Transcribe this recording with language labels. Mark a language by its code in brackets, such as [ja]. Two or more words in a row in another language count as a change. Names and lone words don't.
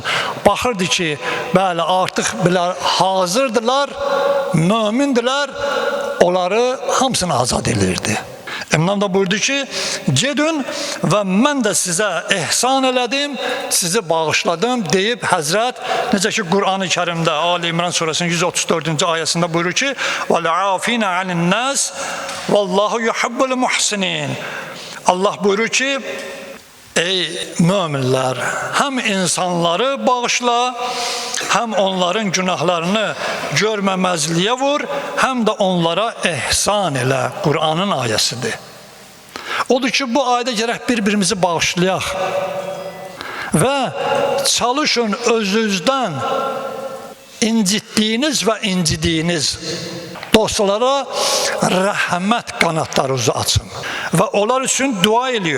[az] Baxırdı ki, bəli, artıq belə hazırdılar, mömindirlər, onları hamısını azad edirdi. İmam da buyurdu ki, gedin və mən də sizə ehsan elədim, sizi bağışladım deyib Həzrət, necə ki Qur'an-ı Kərimdə Ali İmran surəsinin 134-cü ayəsində buyurur ki, [ar] وَالْعَافِينَ عَنِ النَّاسِ وَاللّٰهُ يُحِبُّ الْمُحْسِنِينَ. [az] Allah buyurur ki, ey möminlər, həm insanları bağışla, həm onların günahlarını görməməzliyə vur, həm də onlara ehsan elə. Qur'anın ayəsidir. Odur ki, bu ayda gərək bir-birimizi bağışlayaq və çalışın özünüzdən incitdiyiniz və incidiyiniz dostlara rəhmət qanatlarınızı açın və onlar üçün dua eləyin.